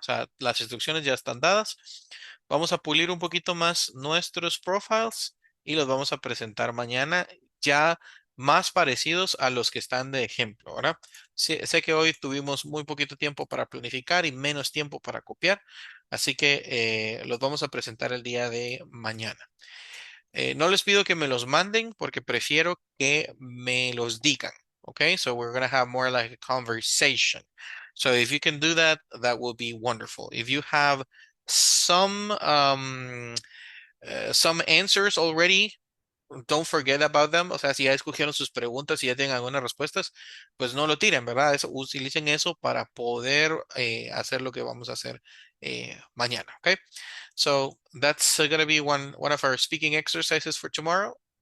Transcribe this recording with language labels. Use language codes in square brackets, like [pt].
[es] O sea, las instrucciones ya están dadas. Vamos a pulir un poquito más nuestros profiles y los vamos a presentar mañana ya más parecidos a los que están de ejemplo, ¿verdad? Sé que hoy tuvimos muy poquito tiempo para planificar y menos tiempo para copiar, así que los vamos a presentar el día de mañana. No les pido que me los manden porque prefiero que me los digan. [en] Okay, so we're gonna have more like a conversation. So if you can do that, that will be wonderful. If you have some answers already, don't forget about them. [es] O sea, si ya escogieron sus preguntas y ya tienen algunas respuestas, pues no lo tiren, ¿verdad? Utilicen eso para poder hacer lo que vamos a hacer mañana, okay? [en] So that's going to be one of our speaking exercises for tomorrow.